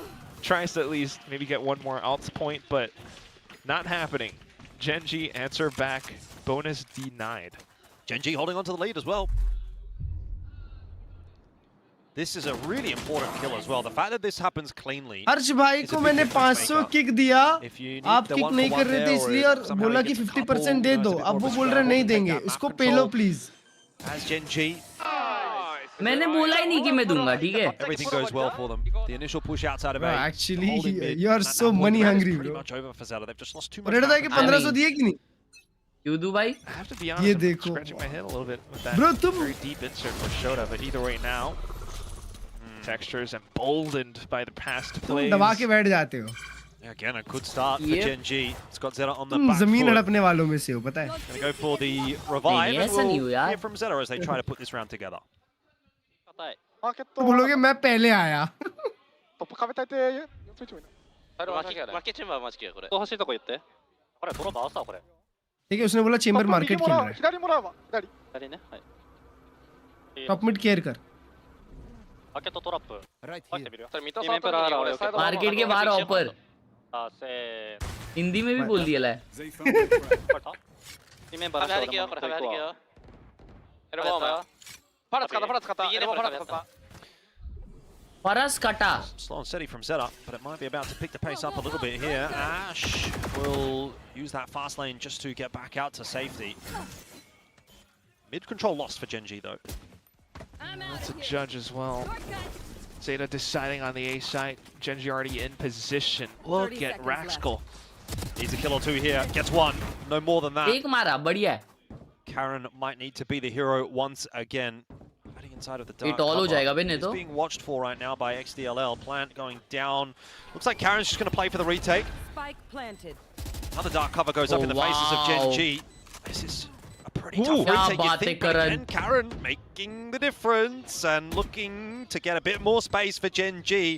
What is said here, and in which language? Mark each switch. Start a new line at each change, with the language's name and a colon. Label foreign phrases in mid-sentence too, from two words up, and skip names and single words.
English: Tries to at least maybe get one more alts point, but not happening. Gen G answer back. Bonus denied. Gen G holding on to the lead as well. This is a really important kill as well. The fact that this happens cleanly.
Hindi: हर्ष भाई को मैंने 500 किक दिया, आप किक नहीं कर रहे थे इसलिए और बोला कि 50% दे दो, अब वो बोल रहे नहीं देंगे, इसको पे लो प्लीज।
English: As Gen G.
Hindi: मैंने बोला ही नहीं कि मैं दूंगा, ठीक है?
English: Everything goes well for them. The initial push outside of A. Actually, you are so money hungry, bro. Pretty much over for Zeta. They've just lost too much.
Hindi: रेड था कि 1500 दिए कि नहीं? क्यों दूं भाई?
English: I have to be honest, I'm scratching my head a little bit with that very deep insert for Shota, but either way now, Texture's emboldened by the past plays.
Hindi: दबा के बैठ जाते हो.
English: Again, a good start for Gen G. It's got Zeta on the back foot.
Hindi: ज़मीन हड़पने वालों में से हो, पता है?
English: Gonna go for the revive, and we'll hear from Zeta as they try to put this round together.
Hindi: तो बोलोगे मैं पहले आया.
Japanese: 欲しいとこ言って。これドローバーさこれ。
Hindi: ठीक है उसने बोला चेंबर मार्केट खेल रहा है.
Japanese: 左ね。はい。
English: top mid care कर.
Japanese: マーケットトラップ。入ってみるよ。
Hindi: मार्केट के बाहर ऑफर.
Japanese: あせー。
Hindi: हिंदी में भी बोल दिया है.
Japanese: リメンバー出してよ。これ張り切よ。エルボーお前は。パラ使ったパラ使った。いいねパラ使った。 Paras kata.
English: Slow and steady from Zeta, but it might be about to pick the pace up a little bit here. Ash will use that fast lane just to get back out to safety. Mid control lost for Gen G though. That's a judge as well. Zeta deciding on the A side. Gen G already in position. Look at Raxkel. Needs a kill or two here. Gets one. No more than that.
Hindi: एक मारा बढ़िया.
English: Karen might need to be the hero once again. Hiding inside of the dark
Hindi: all हो जाएगा बे नहीं
English: He's
Hindi: तो.
English: being watched for right now by XDLL. Plant going down. Looks like Karen's just going to play for the retake. Spike planted. Another dark cover goes up in the faces of Gen G. This is a pretty tough retake, you think, but again, Karen making the difference and looking to get a bit more space for Gen G.